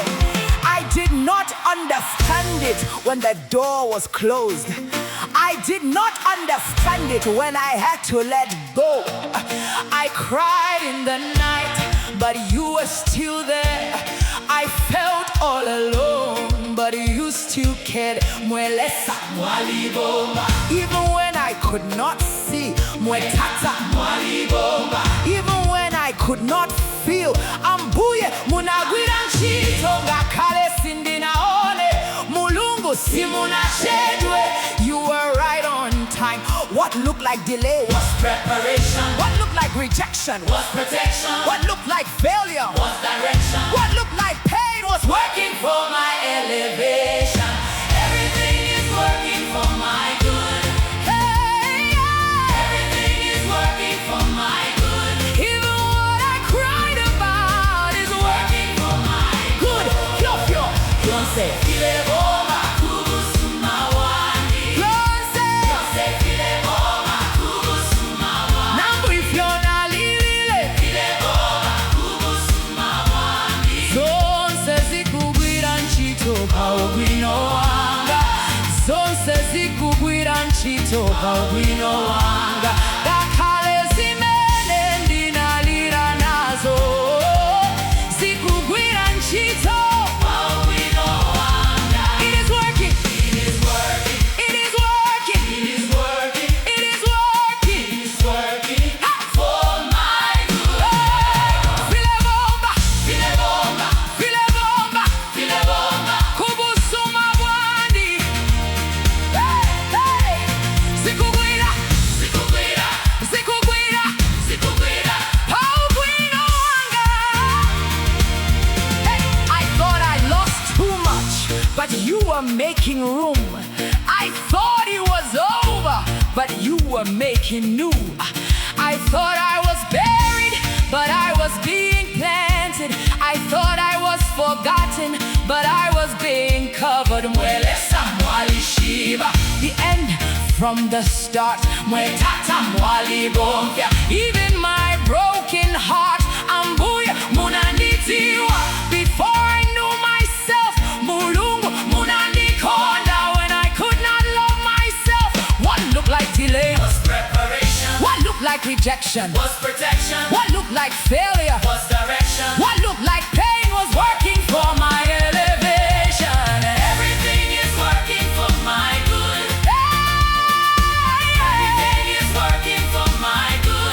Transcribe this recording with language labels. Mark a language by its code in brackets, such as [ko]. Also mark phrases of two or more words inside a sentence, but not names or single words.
[en] I did not understand it when the door was closed. I did not understand it when I had to let go. I cried in the night, but you were still there. I felt all alone, but you still cared. [bem] Lesa, alebomba. [en] Even when I could not see, [bem] Tata, alebomba. [en] even when I could not feel, [ny] ambuye munagwira ntchito ngakhale sindinaone, mulungu simunachedwe. [en] You were right on time. What looked like delay Was preparation. what looked like rejection, Was protection. what looked like failure, Was direction. what looked like pain was Working for my elevation. Everything is working for my good. Hey, yeah. Everything is working for my good. Even what I cried about is Working for my good. [bem] Fyofyo. Fyonse Filebomba, Busuma Bwandi. Fyonse. Fyonse Filebomba, Busuma Bwandi. Nangu nalila. Filebomba, Busuma Bwandi. [ny] Zonse zikugwira ntchito pa ubwino wanga. Zonse zikugwira ntchito pa ubwino wanga. Ngakhale zimene ndinalira nazo zikugwira ntchito. Ubwino wanga. [en] It is working. It is working. It is working. It is working. It is working. It is working for my good. [bem] Filebomba. Filebomba, Filebomba. Filebomba. Busuma Bwandi. Hey, hey. [ny] Zikugwira. Zikugwira, Zikugwira. zikugwira. Pa ubwino wanga. [en] Hey, I thought I lost too much, but you were making room. I thought it was over, but you were making new. I thought I was buried, but I was being planted. I thought I was forgotten, but I was being covered. [bem] Lesa, alishiba. [en] The end from the start. [bem] Tata, alebomba. [en] Even my broken heart, [ny] ambuye munanditiwa. [en] Before I knew myself, [ny] mulungu munandikonda. [en] When I could not love myself, what looked like delay, Was preparation. what looked like rejection, Was protection. what looked like failure, Was direction. what looked like pain was working for my elevation. Everything is working for my good. Everything is working for my good.